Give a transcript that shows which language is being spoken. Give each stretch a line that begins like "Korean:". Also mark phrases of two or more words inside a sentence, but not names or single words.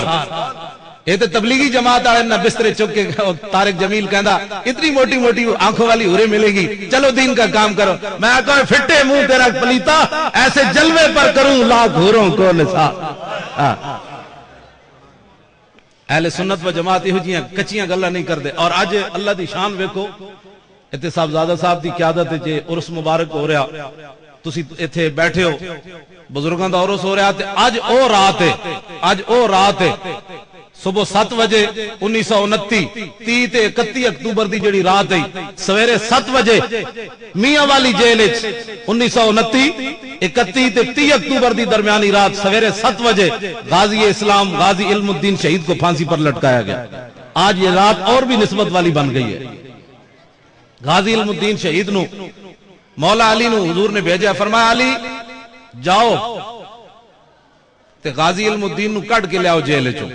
Punjabi: یہ تو تبلیغی جماعت والے نہ بسترے چک کے طارق جمیل کہندا
Urdu: اتنی موٹی موٹی آنکھوں والی حوریں ملے گی, چلو دین کا کام کرو. میں کہا
Punjabi: پھٹے منہ تیرا پلیتا,
Urdu: ایسے جلوے پر کروں لاکھ حوروں کو نثار.
Punjabi: اہل سنت و جماعت یہ جیاں کچیاں گلاں نہیں کردے. اور اج اللہ دی شان ویکھو, اتنے صاحبزادہ صاحب دی قیادت وچ عرس مبارک ہو رہا, تسی ایتھے بیٹھے ہو بزرگاں دا عرس ہو رہا تے اج او رات ہے صبح 7 بجے 1929 30 تے 31 اکتوبر دی جڑی رات ہے سویرے 7 بجے میاں والی جیل وچ 1929 31 تے 30 اکتوبر دی درمیانی رات سویرے 7 بجے غازی اسلام غازی علم الدین شہید
Urdu: کو پھانسی پر لٹکایا گیا. آج یہ رات اور بھی نسبت والی بن گئی ہے.
Punjabi: غازی علم الدین شہید نو مولا علی نو حضور نے بھیجا, فرمایا علی جاؤ تے غازی علم الدین نو کٹ کے لے آؤ جیل چوں.